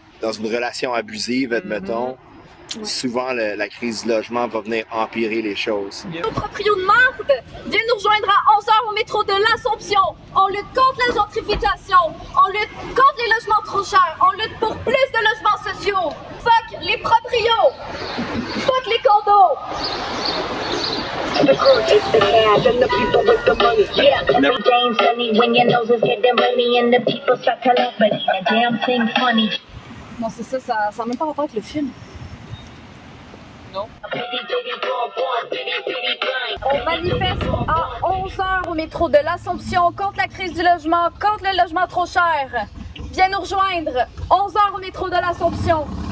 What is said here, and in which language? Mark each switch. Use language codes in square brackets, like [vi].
[fr] Dans une relation abusive, admettons, souvent la crise du logement va venir empirer les choses. Nos proprios de merde, viens nous rejoindre à 11h au métro de l'Assomption. On lutte contre la gentrification. On lutte contre les logements trop chers. On lutte pour plus de logements sociaux. Fuck les proprios. Fuck les condos. [en] The crew takes the cash and the people with the money. Yeah, every day's sunny when your nose is getting money and the people start to laugh, but ain't a damn thing funny. [fr] Non, c'est ça, ça n'a même pas rapport avec le film. Non? On manifeste à 11h au métro de l'Assomption contre la crise du logement, contre le logement trop cher. Viens nous rejoindre, 11h au métro de l'Assomption.